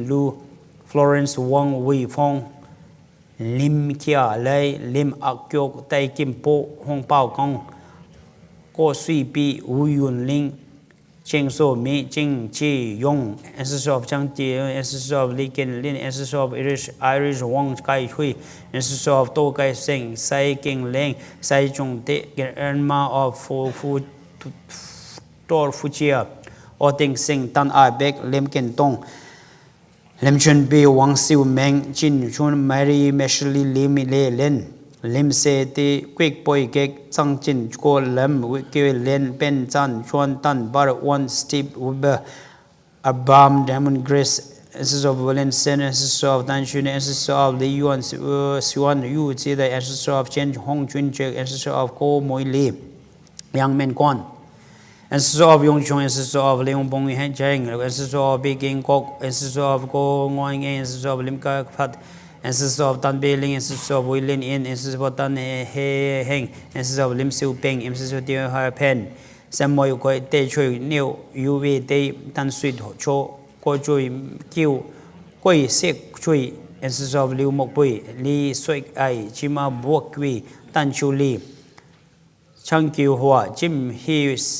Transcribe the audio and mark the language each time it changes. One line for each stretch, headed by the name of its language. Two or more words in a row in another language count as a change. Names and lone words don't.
English: Lu, Florence Wang Wei Fong, Lim Kia Lei, Lim Ak Kyok, Tai Kim Po, Hong Pao Kong, Ko Sui Pi, Wu Yun Ling, Cheng So Mi, Cheng Chi Yong, ancestor of Chang Ti, ancestor of Li Ken Lin, ancestor of Irish Wang Kai Hui, ancestor of To Kai Seng, Sai King Leng, Sai Chung Te, grandma of Tor Fuchia, O Ting Sing, Tan Ai Bek, Lim Ken Tong, Lim Chun Bi, Wang Siu Meng, Chin Chun, Mary Meshley, Lim Le Len, Lim Se Ti, Quick Boy Gek, Zhang Chin, Ko Lem, Wiki Len, Ben Zan, Chuan Tan, Bar One, Steve Weber, Abam, Diamond Grace, ancestor of Valencian, ancestor of Dan Shun, ancestor of Li Yuan, Xuan Yu, the ancestor of Chen Hong Chun Chek, ancestor of Ko Moi Li, Yang Men Kwan, ancestor of Yong Chong, ancestor of Leong Bong Hen Cheng, ancestor of Big King Kok, ancestor of Ko Ngoing, ancestor of Lim Ka Phat, ancestor of Tan Bei Ling, ancestor of Wei Lin In, ancestor of Tan He Heng, ancestor of Lim Siu Peng, ancestor of Teo Hai Pen, Sam Moi Koi Te Chui Niu, Yu Wei Te, Tan Sui Cho, Ko Chui Kiu, Koi Sek Chui, ancestor of Liu Mok Pui, Li Suik Ai, Chima Buok Kui, Tan Chu Li, Chang Kiu Hua, Jim He